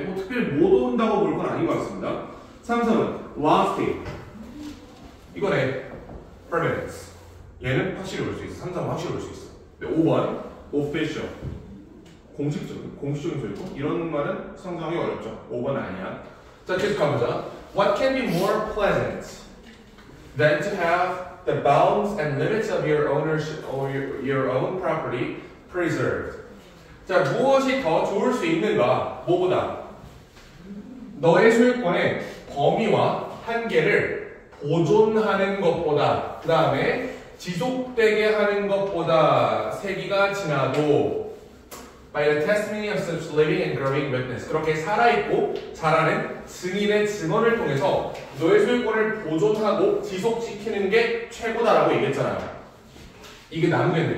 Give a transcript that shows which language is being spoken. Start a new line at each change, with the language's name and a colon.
Korean: 뭐 특별히 못 온다고 볼 건 아닌 것 같습니다. 3번은 lasting 이거네 permanence 얘는 확실히 볼 수 있어. 3, 4번 확실히 볼 수 있어. 5번 official 공식적인 소유권 이런 말은 상상하기 어렵죠. 5번 아니야. 자, 계속 가보자.
English: What can be more pleasant than to have the bounds and limits of your ownership or your own property preserved?
Korean: 자, 무엇이 더 좋을 수 있는가? 뭐보다? 너의 소유권의 범위와 한계를 보존하는 것보다 그 다음에 지속되게 하는 것보다 세기가 지나도
English: by the testimony of such living and growing witness
Korean: 그렇게 살아있고 자라는 증인의 증언을 통해서 너의 소유권을 보존하고 지속시키는 게 최고다라고 얘기했잖아요. 이게 나무겠네.